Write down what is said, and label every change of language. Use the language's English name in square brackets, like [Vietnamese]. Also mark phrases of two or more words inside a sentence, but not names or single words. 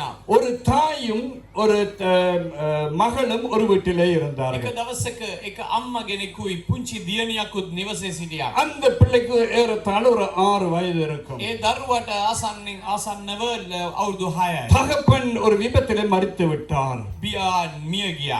[Tamil] ஒரு தாயும் ஒரு மகளும் ஒரு வீட்டிலே இருந்தார்கள். [Sinhala] එක දවසක එක අම්මා කෙනෙකුයි පුංචි දියණියකුත් නිවසේ සිටියා. [Tamil] அந்த பிள்ளைக்கு ஏறத்தாழ ஒரு 6 வயது இருக்கும். [Sinhala] ඒ දරුවට ආසන්නව අවුරුදු 6යි. [Tamil] தகப்பன் ஒரு விபத்திலே மரித்து விட்டார். [Sinhala] පියා මිය ගියා.